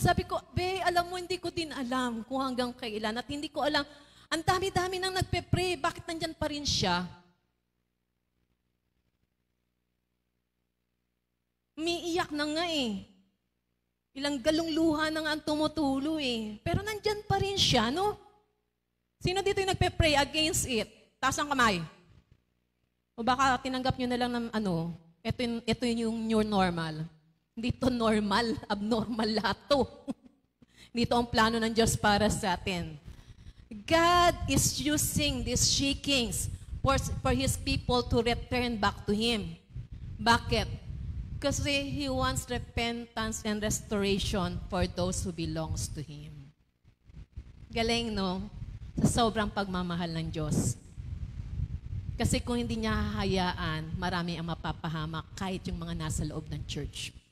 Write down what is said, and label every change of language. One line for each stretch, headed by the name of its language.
Filipino: Sabi ko, alam mo, hindi ko din alam kung hanggang kailan. At hindi ko alam, ang dami-dami nang nagpe-pray, bakit nandyan pa rin siya? Umiiyak na nga eh. Ilang galong luha na nga ang tumutulo eh. Pero nandyan pa rin siya, no? Sino dito yung nagpe-pray against it? Taas ang kamay. O baka tinanggap nyo na lang ng ito yung new normal. Hindi to normal, abnormal lahat to. Hindi to ang plano ng Diyos para sa atin.
English: God is using these shakings for His people to return back to Him.
Filipino: Bakit?
English: Kasi He wants repentance and restoration for those who belongs to Him.
Filipino: Galing, no? Sa sobrang pagmamahal ng Diyos. Kasi kung hindi niya hahayaan, marami ang mapapahamak kahit yung mga nasa loob ng church.